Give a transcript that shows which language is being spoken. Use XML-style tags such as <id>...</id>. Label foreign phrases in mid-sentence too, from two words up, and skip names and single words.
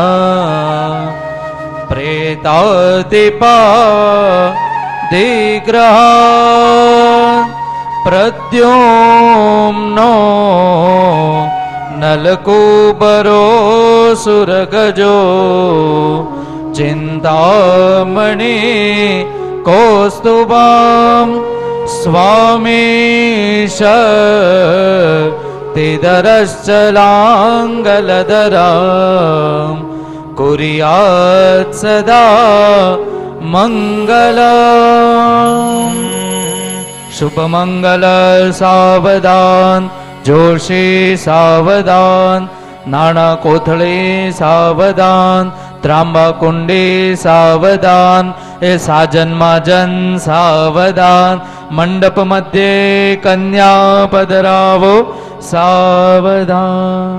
<sa>प्रेतादिपा दिग्रह प्रद्युम्नो नलकूबरो सुरगजो चिन्तामणि कौस्तुभं स्वामीश तिदरश्चलाङ्गलधरं कुर्यात् सदा મંગલમ.</sa> <gu>શુભમંગલ સાવધાન, જોશી સાવધાન, નાણા કોથળી સાવધાન, ત્રાંબા કુંડી સાવધાન, એ સાજન માજન સાવધાન, મંડપ મધ્યે કન્યા પધરાવો સાવધાન.</gu>